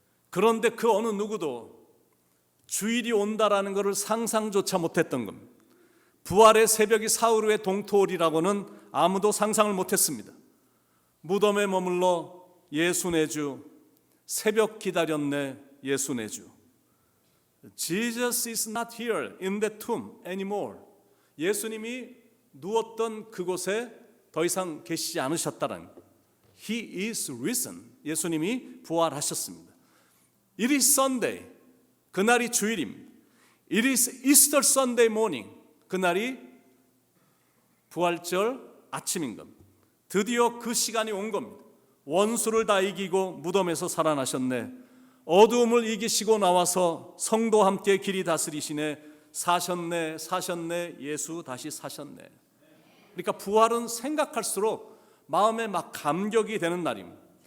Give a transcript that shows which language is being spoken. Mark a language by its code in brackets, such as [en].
[ko] 그런데 그 어느 누구도 주일이 온다라는 것을 상상조차 못했던 겁니다. 부활의 새벽이 사흘 후에 동토오리라고는 아무도 상상을 못했습니다. 무덤에 머물러 예수 내주, 새벽 기다렸네 예수 내주. [en] Jesus is not here in the tomb anymore. [ko] 예수님이 누웠던 그곳에 더 이상 계시지 않으셨다는 거예요. [en] He is risen. [ko] 예수님이 부활하셨습니다. [en] It is Sunday. [ko] 그날이 주일입니다. [en] It is Easter Sunday morning. [ko] 그날이 부활절 아침인 겁니다. 드디어 그 시간이 온 겁니다. 원수를 다 이기고 무덤에서 살아나셨네. 어두움을 이기시고 나와서 성도와 함께 길이 다스리시네. 사셨네 사셨네 예수 다시 사셨네. 그러니까 부활은 생각할수록 마음에 막 감격이 되는 날입니다.